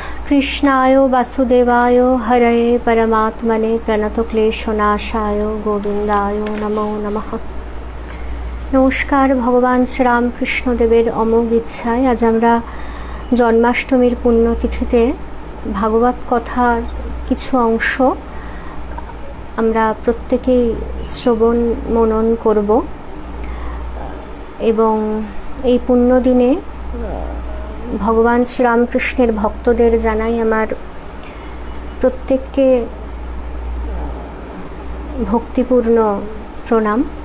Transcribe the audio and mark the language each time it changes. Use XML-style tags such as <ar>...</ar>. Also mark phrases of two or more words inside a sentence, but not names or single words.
<sa>कृष्णाय वासुदेवाय हरये परमात्मने प्रणतक्लेशनाशाय गोविंदाय नमो नमः।</sa> <bn>नमस्कार। ভগবান শ্রীরামকৃষ্ণদেবের অমোঘ ইচ্ছায় আজ আমরা জন্মাষ্টমীর পুণ্যতিথিতে ভাগবত কথার কিছু অংশ আমরা প্রত্যেকেই শ্রবণ মনন করব এবং এই পুণ্য দিনে ভগবান শ্রীরামকৃষ্ণের ভক্তদের জানাই আমার প্রত্যেককে ভক্তিপূর্ণ প্রণাম।</bn>